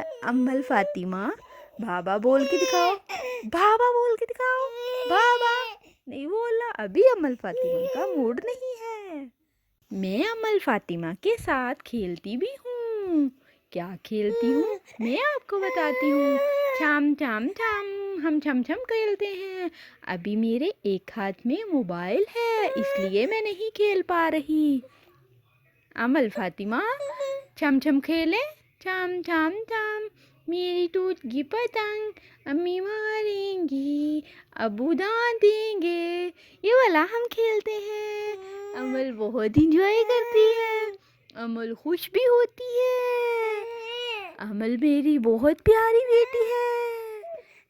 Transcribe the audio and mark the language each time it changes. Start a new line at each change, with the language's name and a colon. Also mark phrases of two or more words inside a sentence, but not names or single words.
Urdu: امل فاطمہ بابا بول کے دکھاؤ، بابا بول کے دکھاؤ، بابا نہیں بولنا، ابھی امل فاطمہ کا موڈ نہیں ہے۔ میں امل فاطمہ کے ساتھ کھیلتی بھی ہوں۔ کیا کھیلتی ہوں میں آپ کو بتاتی ہوں۔ چھم چھم چھم، ہم چھم چھم کھیلتے ہیں۔ ابھی میرے ایک ہاتھ میں موبائل ہے، اس لیے میں نہیں کھیل پا رہی۔ امل فاطمہ چھم چھم کھیلیں، چھم چھم چھم، میری ٹوٹ گئی پتنگ امی ماریں گی، ابو ڈانٹ دیں گے، یہ والا ہم کھیلتے ہیں۔ امل بہت انجوائے کرتی ہے، امل خوش بھی ہوتی ہے۔ امل میری بہت پیاری بیٹی ہے۔